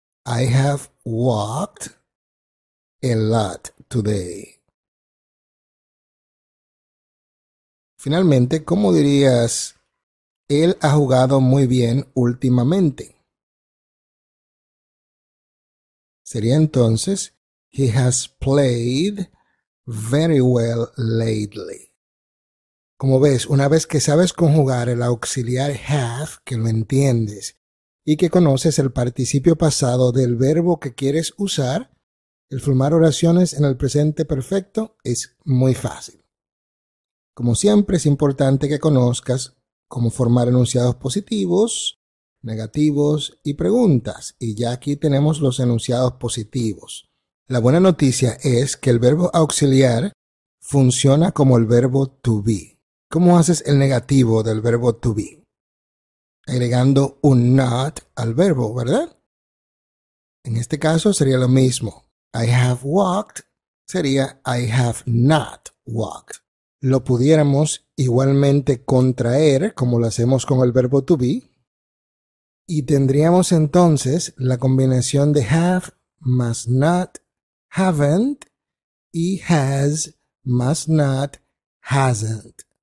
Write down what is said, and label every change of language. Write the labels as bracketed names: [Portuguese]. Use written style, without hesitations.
[English] I have walked a lot today. [Spanish] Finalmente, ¿cómo dirías, él ha jugado muy bien últimamente? Sería entonces, [English] he has played very well lately. [Spanish] Como ves, una vez que sabes conjugar el auxiliar have, que lo entiendes, y que conoces el participio pasado del verbo que quieres usar, el formar oraciones en el presente perfecto es muy fácil. Como siempre, es importante que conozcas cómo formar enunciados positivos, negativos y preguntas. Y ya aquí tenemos los enunciados positivos. La buena noticia es que el verbo auxiliar funciona como el verbo to be. ¿Cómo haces el negativo del verbo to be? Agregando un not al verbo, ¿verdad? En este caso sería lo mismo. [English] I have walked [Spanish] sería [English] I have not walked. [Spanish] Lo pudiéramos igualmente contraer, como lo hacemos con el verbo to be, y tendríamos entonces la combinación de have más not, haven't, y has más not, hasn't.